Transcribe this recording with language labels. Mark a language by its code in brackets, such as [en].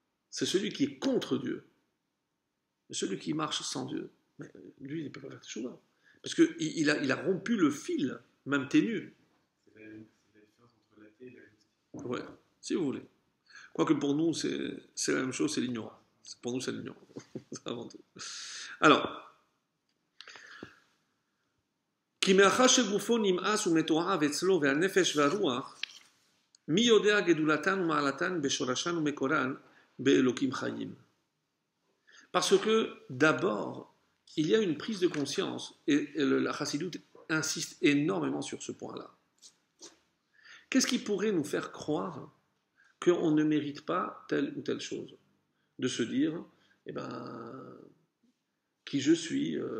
[fr] C'est celui qui est contre Dieu. Celui qui marche sans Dieu. Mais lui, il ne peut pas faire teshuva. Parce qu'il a rompu le fil, même ténu. C'est la différence entre l'athée et la justice. Ouais, si vous voulez. Quoique pour nous, c'est la même chose, c'est l'ignorance. Pour nous, c'est l'ignorance. Avant tout. [he] Alors, כי מאחר שגופו נמאס ומתועב אצלו והנפש והרוח, מי יודע גדולתן ומעלתן בשורשן ומקורן באלוקים חיים. [fr] Parce que, d'abord, il y a une prise de conscience, et la Chassidoute insiste énormément sur ce point-là. Qu'est-ce qui pourrait nous faire croire qu'on ne mérite pas telle ou telle chose? De se dire, eh ben, qui je suis.